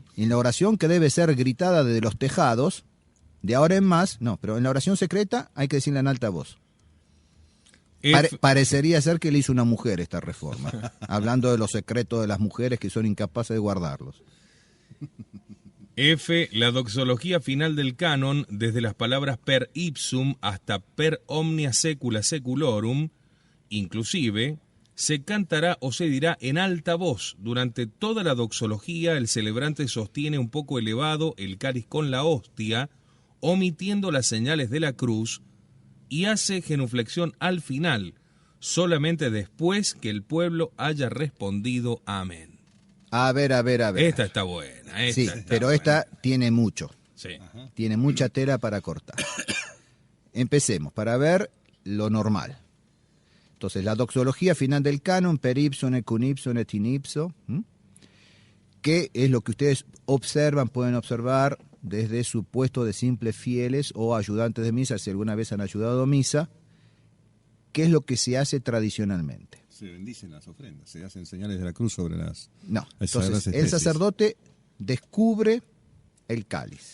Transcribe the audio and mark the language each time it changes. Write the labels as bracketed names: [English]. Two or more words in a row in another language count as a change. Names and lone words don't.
[Spanish] en la oración que debe ser gritada desde los tejados, de ahora en más, no, pero en la oración secreta hay que decirla en alta voz. Parecería ser que le hizo una mujer esta reforma, hablando de los secretos de las mujeres que son incapaces de guardarlos. F. La doxología final del canon, desde las palabras [Latin] per ipsum [Spanish] hasta [Latin] per omnia secula seculorum, [Spanish] inclusive, se cantará o se dirá en alta voz. Durante toda la doxología el celebrante sostiene un poco elevado el cáliz con la hostia, omitiendo las señales de la cruz, y hace genuflexión al final, solamente después que el pueblo haya respondido amén. A ver. Esta está buena. Sí, pero esta tiene mucho. Sí. Tiene mucha tela para cortar. Empecemos, para ver lo normal. Entonces, la doxología final del canon, [Latin] per ipsum et cum ipsum et in ipso, [Spanish] que es lo que ustedes pueden observar desde su puesto de simples fieles o ayudantes de misa, si alguna vez han ayudado a misa, qué es lo que se hace tradicionalmente. Se bendicen las ofrendas, se hacen señales de la cruz sobre las... No, entonces el sacerdote descubre el cáliz.